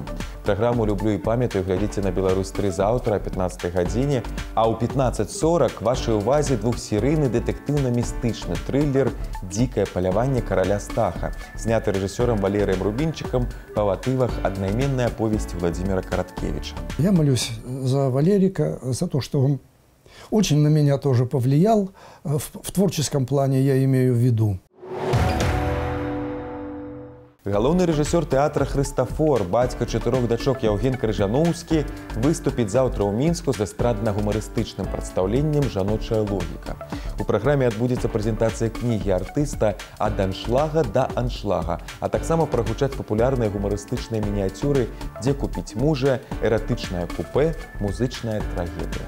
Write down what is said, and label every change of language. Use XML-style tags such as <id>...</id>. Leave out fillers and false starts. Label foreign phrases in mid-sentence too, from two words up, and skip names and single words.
<be>Праграму «Люблю і памятаю» глядзіце на «Беларусь-3» заўтра о 15 гадзіне, а ў 15:40 вашай увазе двухсерыйны дэтэктыўна-містычны трылер «Дзікае паляванне караля Стаха», зняты рэжысёрам Валерыем Рубінчыкам па матывах аднайменнай аповесці Владзіміра Караткевіча.</be> <ru>Я молюсь за Валерика, за то, что он очень на меня тоже повлиял. В творческом плане я имею в виду.</ru> <be>Галоўны рэжысёр тэатра «Хрыстафор», бацька 4 дачок Яўген Крыжаноўскі, выступіць заўтра ў Мінску з эстрадна-гумарыстычным прадстаўленнем «Жаночая логіка». У праграме адбудзецца прэзентацыя кнігі артыста «Ад аншлага да аншлага», а таксама прагучаць папулярныя гумарыстычныя мініяцюры «Дзе купіць мужа», «Эратычнае купэ», «Музычная трагедыя».</be>